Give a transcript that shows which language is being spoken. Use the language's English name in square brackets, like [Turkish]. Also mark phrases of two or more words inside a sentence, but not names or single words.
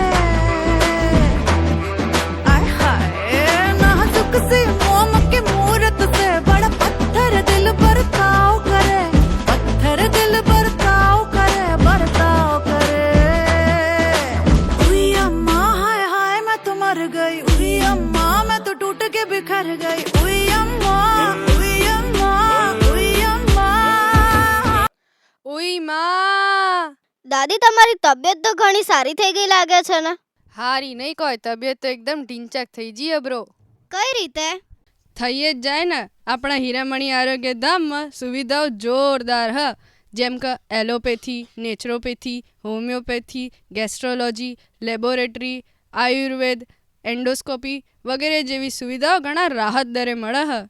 [Hindi] आय हाय नाजुक सी मोम की मूरत से बड़ा पत्थर दिल पर ताव करे पत्थर दिल पर ताव करे बरताव करे उई अम्मा हाय हाय मैं तो मर गई उई अम्मा मैं तो टूट के बिखर गई उई अम्मा उई अम्मा उई अम्मा [Gujarati] ઉઈ માં દાદી તમારી તબિયત તો ઘણી સારી થઈ ગઈ લાગે છે ને? હારી નહીં કોઈ તબિયત તો એકદમ ઢીંચાક થઈ જઈએ બ્રો. કઈ રીતે? થઈ જ જાય ને. આપણા હીરામણી આરોગ્ય ધામમાં સુવિધાઓ જોરદાર હ, જેમ કે એલોપેથી, નેચરોપેથી, હોમિયોપેથી, ગેસ્ટ્રોલોજી, લેબોરેટરી, આયુર્વેદ, એન્ડોસ્કોપી વગેરે જેવી સુવિધાઓ ઘણા રાહત દરે મળે હ.